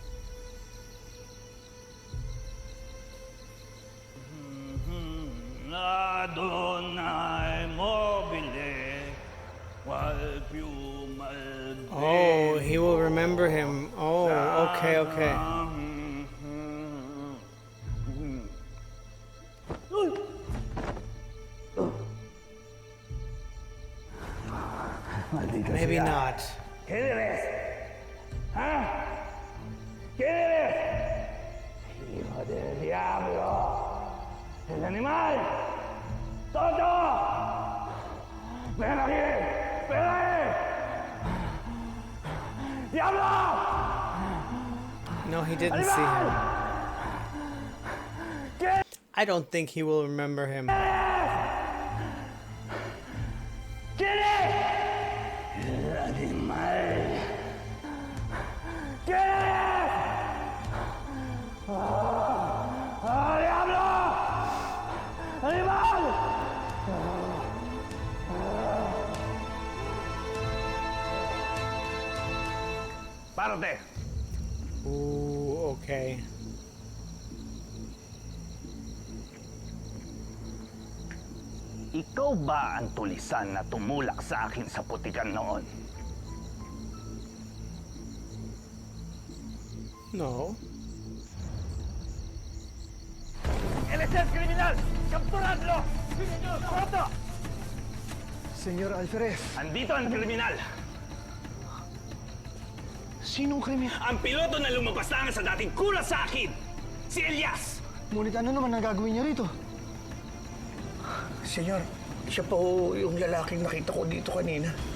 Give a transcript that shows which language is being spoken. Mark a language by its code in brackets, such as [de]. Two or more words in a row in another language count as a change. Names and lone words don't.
[en] Adonai mobile, qual più mal. Oh, he will remember him. Oh, okay, okay. Maybe not. [es] ¿Quién eres? ¿Ah? ¿Quién eres? Hijo del diablo. El animal. ¡Tonto! ¡Ven aquí! ¡Ven aquí! ¡Diablo! [en] No, he didn't see him. I don't think he will remember him. [es] ¿Quién es? El animal. ¿Quién eres? ¡Ah, diablo! ¡Animal! ¡Párate! [en] Ooh, okay. [tl] Ikaw ba ang tulisan na tumulak sa akin sa putikan noon? [en] No. [es] ¡Él es el criminal! ¡Capturadlo! ¡Pronto! [tl] Senyor Alferez. Andito ang kriminal. Sinong kriminal? Ang piloto na lumabas lang sa dating kula sa akin! Si Elias! Ngunit ano naman ang gagawin niya rito? Senyor, siya pa ho yung lalaking nakita ko dito kanina.